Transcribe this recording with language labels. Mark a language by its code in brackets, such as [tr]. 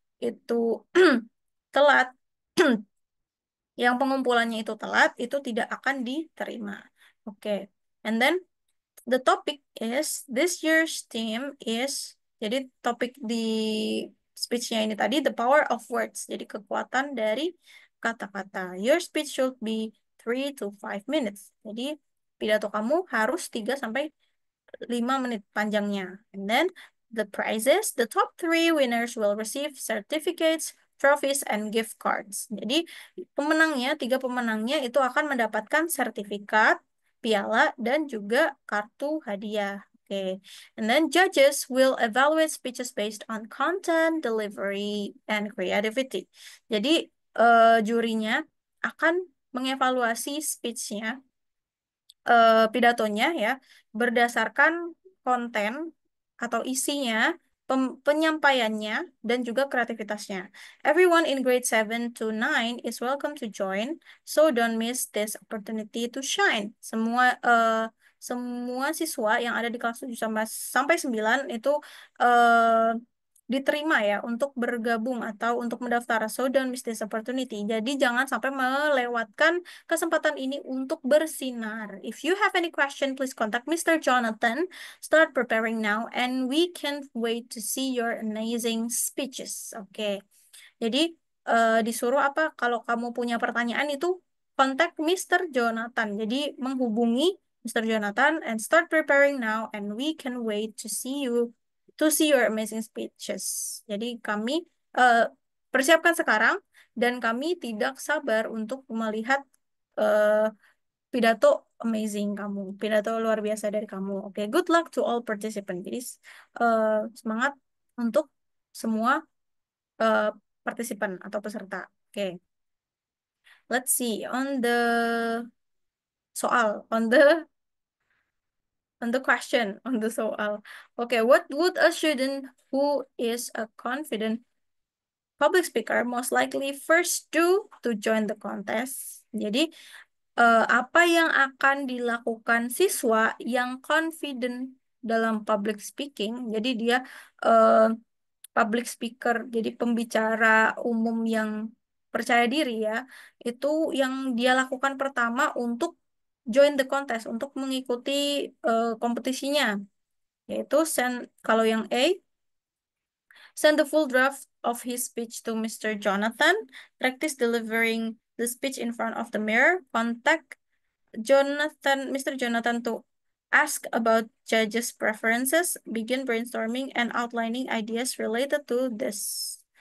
[id] itu telat, yang pengumpulannya itu telat, itu tidak akan diterima. [en] Oke. And then the topic is this year's theme is, [id] jadi topik di speech-nya ini tadi [en] the power of words. [id] Jadi kekuatan dari kata-kata. [en] Your speech should be 3 to 5 minutes. [id] Jadi pidato kamu harus 3 sampai 5 menit panjangnya. [en] And then the prizes, the top three winners will receive certificates, trophies, and gift cards. [id] Jadi pemenangnya, 3 pemenangnya itu akan mendapatkan sertifikat, piala, dan juga kartu hadiah. Oke. [en] And then judges will evaluate speeches based on content, delivery, and creativity. [id] Jadi jurinya akan mengevaluasi speech-nya, pidatonya ya, berdasarkan konten atau isinya, penyampaiannya, dan juga kreativitasnya. [en] Everyone in grade 7 to 9 is welcome to join, so don't miss this opportunity to shine. [id] Semua siswa yang ada di kelas 7 sampai 9 itu eh, diterima ya untuk bergabung atau untuk mendaftar. [en] So don't miss this opportunity. [id] Jadi jangan sampai melewatkan kesempatan ini untuk bersinar. [en] If you have any question, please contact Mr. Jonathan. Start preparing now, and we can't wait to see your amazing speeches. [id] Oke, jadi disuruh apa? Kalau kamu punya pertanyaan itu kontak Mr. Jonathan. Jadi menghubungi Mr. [en] Jonathan and start preparing now, and we can wait to see your amazing speeches. [id] Jadi kami eh, persiapkan sekarang dan kami tidak sabar untuk melihat eh, pidato amazing kamu, pidato luar biasa dari kamu. [en] Oke, good luck to all participants. [id] Jadi semangat untuk semua eh, partisipan atau peserta. [en] Oke, let's see on the soal, on the question, on the soal. Okay, what would a student who is a confident public speaker most likely first do to join the contest? [id] Jadi apa yang akan dilakukan siswa yang confident dalam public speaking? Jadi dia eh, public speaker, jadi pembicara umum yang percaya diri ya. Itu yang dia lakukan pertama untuk [en] join the contest, [id] untuk mengikuti kompetisinya. Yaitu kalau yang A, [en] send the full draft of his speech to Mr. Jonathan, practice delivering the speech in front of the mirror, contact Mr. Jonathan to ask about judges' preferences, begin brainstorming and outlining ideas related to this.